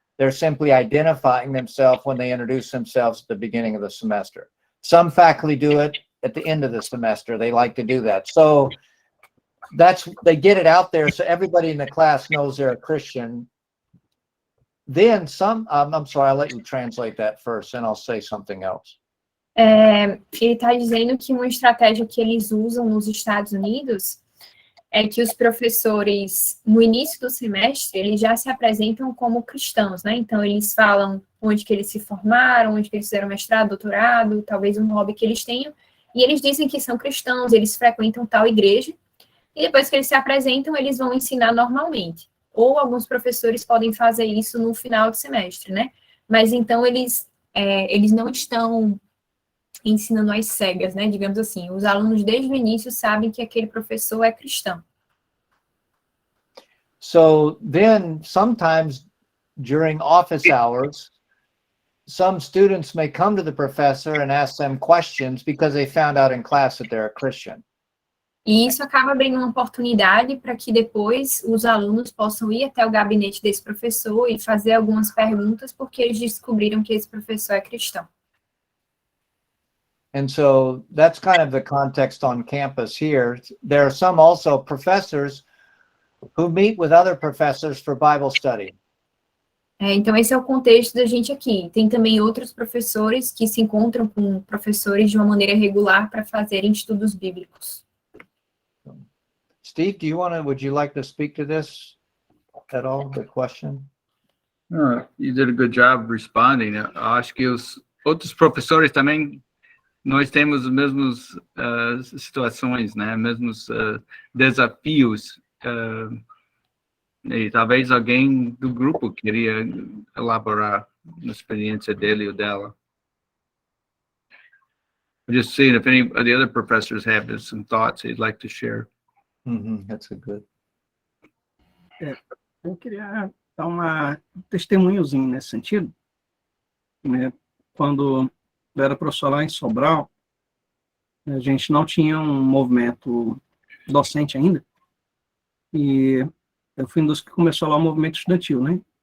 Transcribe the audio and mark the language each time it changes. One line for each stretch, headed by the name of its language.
English: They're simply identifying themselves when they introduce themselves at the beginning of the semester. Some faculty do it at the end of the semester. They like to do that. So they get it out there so everybody in the class knows they're a Christian. Then I'm sorry, I'll let you translate that first, and I'll say something else.
Portuguese: Ele está dizendo que uma estratégia que eles usam nos Estados Unidos é que os professores, no início do semestre, eles já se apresentam como cristãos, né? Então, eles falam onde que eles se formaram, onde que eles fizeram mestrado, doutorado, talvez um hobby que eles tenham, e eles dizem que são cristãos, eles frequentam tal igreja, e depois que eles se apresentam, eles vão ensinar normalmente. Ou alguns professores podem fazer isso no final do semestre, né? Mas então eles eles não estão ensinando às cegas, né? Digamos assim, os alunos desde o início sabem que aquele professor é cristão.
English: So then sometimes during office hours, some students may come to the professor and ask them questions because they found out in class that they're a Christian.
Portuguese: E isso acaba abrindo uma oportunidade para que depois os alunos possam ir até o gabinete desse professor e fazer algumas perguntas porque eles descobriram que esse professor é cristão.
English: And so that's kind of the context on campus here. There are some also professors who meet with other professors for Bible study.
Portuguese: Então, esse é o contexto da gente aqui. Tem também outros professores que se encontram com professores de uma maneira regular para fazerem estudos bíblicos.
English: Steve, would you like to speak to this at all, the question? You did a good job responding.
Portuguese: Eu acho que os outros professores também, nós temos as mesmas situações, né? Mesmos desafios. E talvez alguém do grupo queria elaborar na experiência dele ou dela.
English: Just seeing if any of the other professors have some thoughts they'd like to share. That's a good.
Portuguese: Eu queria dar um testemunhozinho nesse sentido. Né? Quando eu era professor lá em Sobral, a gente não tinha um movimento docente ainda, e eu fui um dos que começou lá o movimento estudantil, né?